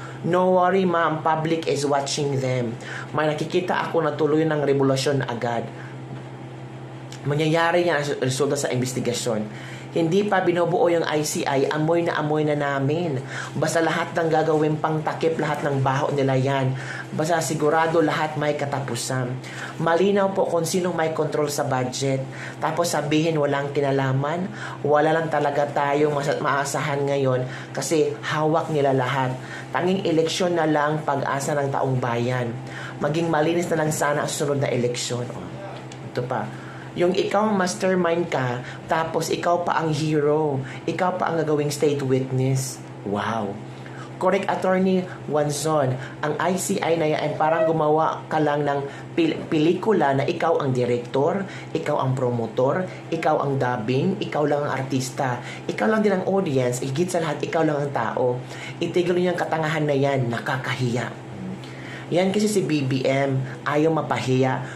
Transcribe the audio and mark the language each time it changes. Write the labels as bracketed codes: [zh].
[en] No worry ma'am, public is watching them. [tl] May nakikita ako na tuloy ng revolusyon agad. Mangyayari yan ang resulta sa investigasyon. Hindi pa binubuo yung ICI, amoy na namin. Basta lahat ng gagawin pang takip, lahat ng baho nila yan. Basta sigurado lahat may katapusan. Malinaw po kung sino may control sa budget. Tapos sabihin walang kinalaman, wala lang talaga tayong maasahan ngayon kasi hawak nila lahat. Tanging eleksyon na lang pag-asa ng taong bayan. Maging malinis na lang sana ang sunod na eleksyon. Ito pa. Yung ikaw mastermind ka, tapos ikaw pa ang hero. Ikaw pa ang gagawing state witness. Wow. [en] Correct, Attorney Wanzon. [tl] Ang ICI na yan, parang gumawa ka lang ng pelikula na ikaw ang director, ikaw ang promotor, ikaw ang dubbing, ikaw lang ang artista, ikaw lang din ang audience, higit sa lahat, ikaw lang ang tao. Itigil niyo yung katangahan na yan, nakakahiya. Yan kasi si BBM, ayaw mapahiya.